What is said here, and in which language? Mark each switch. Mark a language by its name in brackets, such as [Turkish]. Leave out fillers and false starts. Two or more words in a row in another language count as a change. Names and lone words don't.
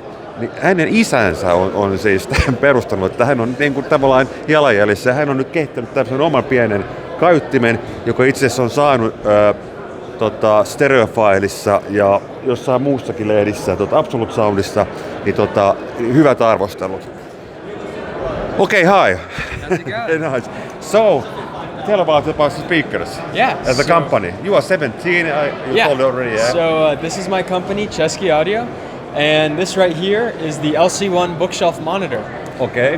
[Finnish] Niin hänen isänsä on siis tähän perustanut, että hän on niin kuin tavallaan jalanjäljissä. Hän on nyt kehittänyt tämmöisen oman pienen kaiuttimen, joka itse asiassa on saanut Stereofileissa ja jossain muussakin lehdissä, Absolute Soundissa, niin hyvät arvostelut. [English] Okay, hi. Nice. So, tell about the speakers. Yeah. As a company. You are 17, you told already, yeah? So this is my company, CHESKY Audio. And this right here is the LC1 bookshelf monitor. Okay.